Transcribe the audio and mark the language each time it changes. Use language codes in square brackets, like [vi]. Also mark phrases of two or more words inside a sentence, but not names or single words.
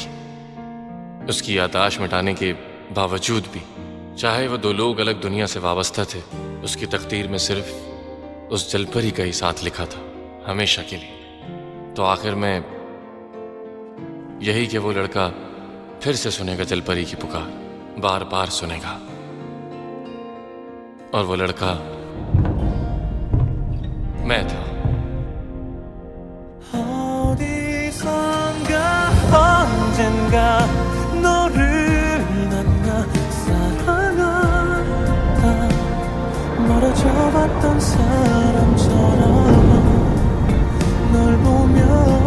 [hi] उसकी याददाश्त मिटाने के बावजूद भी, चाहे वो दो लोग अलग दुनिया से वाबस्ता थे, उसकी तकदीर में सिर्फ उस जलपरी का ही साथ लिखा था, हमेशा के लिए। तो आखिर में यही कि वो लड़का फिर से सुनेगा जलपरी की पुकार, बार बार सुनेगा। और वो लड़का मैं था। [ko] 어디선가 언젠가 너를 만나 사랑한다. 멀어져 봤던 사람처럼 널 보며